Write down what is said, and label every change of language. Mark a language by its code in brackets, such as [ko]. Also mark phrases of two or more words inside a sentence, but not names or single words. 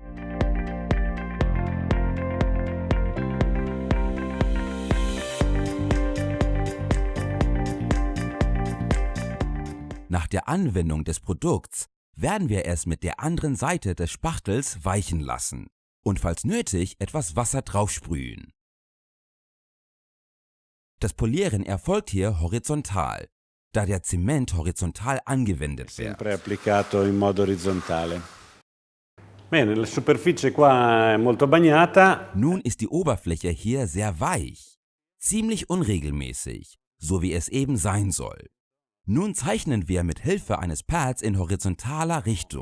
[de] Nach der Anwendung des Produkts werden wir es mit der anderen Seite des Spachtels weichen lassen und falls nötig etwas Wasser draufsprühen. Das Polieren erfolgt hier horizontal, da der Zement horizontal angewendet wird. [it] Sempre applicato in modo orizzontale. Bene, la superficie qua è molto bagnata. [de] Nun ist die Oberfläche hier sehr weich, ziemlich unregelmäßig, so wie es eben sein soll. Nun zeichnen wir mit Hilfe eines Pads in horizontaler Richtung.